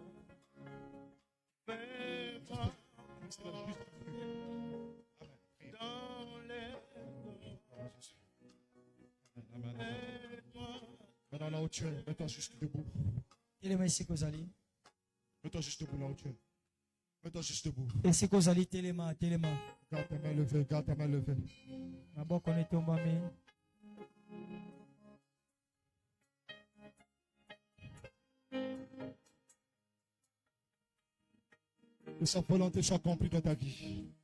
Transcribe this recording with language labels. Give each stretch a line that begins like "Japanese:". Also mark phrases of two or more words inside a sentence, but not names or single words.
French: Fais-moi dans les Maintenant là où tu es, mets-toi juste debout.
Lingala: Telema esika ozali.
French: Mets-toi juste debout là où tu es. Mets-toi juste debout.
Lingala: Esika ozali telema.
French: Garde ta main levée, garde ta main levée.
Lingala: Maboko na etombami.
French: Que sa volonté soit accomplie dans ta vie.